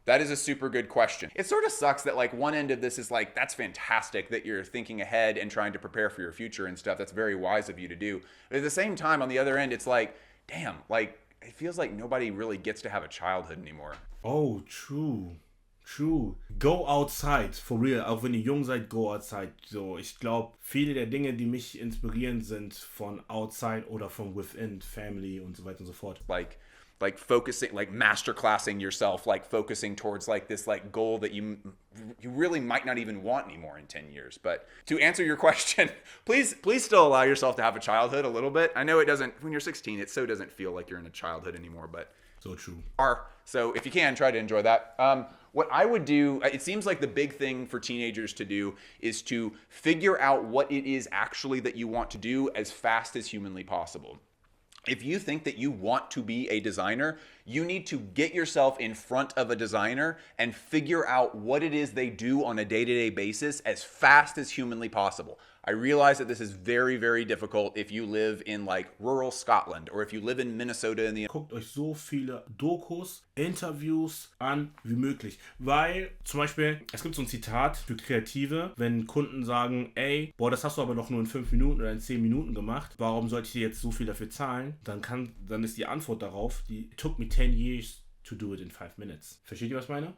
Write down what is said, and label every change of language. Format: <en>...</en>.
<en>That is a super good question. It sort of sucks that like one end of this is like, that's fantastic that you're thinking ahead and trying to prepare for your future and stuff. That's very wise of you to do. But at the same time, on the other end, it's like, damn, like it feels like nobody really gets to have a childhood anymore. Oh, true. True. Go outside, for real.</en> <de>Auch wenn ihr jung seid,</de> <en>go outside.</en> <de>So, ich glaube, viele der Dinge, die mich inspirieren, sind von</de> <en>outside</en> <de>oder von</de> <en>within, family</en> <de>und so weiter und so fort.</de> <en>Like focusing, like masterclassing yourself, like focusing towards like this like goal that you really might not even want anymore in 10 years. But to answer your question, please still allow yourself to have a childhood a little bit. I know it doesn't, when you're 16, it so doesn't feel like you're in a childhood anymore, but so true. So if you can, try to enjoy that. What I would do, it seems like the big thing for teenagers to do is to figure out what it is actually that you want to do as fast as humanly possible. If you think that you want to be a designer, you need to get yourself in front of a designer and figure out what it is they do on a day-to-day basis as fast as humanly possible. I realize that this is very, very difficult if you live in like rural Scotland or if you live in Minnesota in the...</en> <de>Guckt euch so viele Dokus, Interviews an wie möglich. Weil, zum Beispiel, es gibt so ein Zitat für Kreative, wenn Kunden sagen, ey, boah, das hast du aber doch nur in 5 Minuten oder in 10 Minuten gemacht, warum sollte ich dir jetzt so viel dafür zahlen? Dann ist die Antwort darauf,</de> <en>it took me 10 years to do it in 5 minutes.</en> <de>Versteht ihr, was ich meine?</de>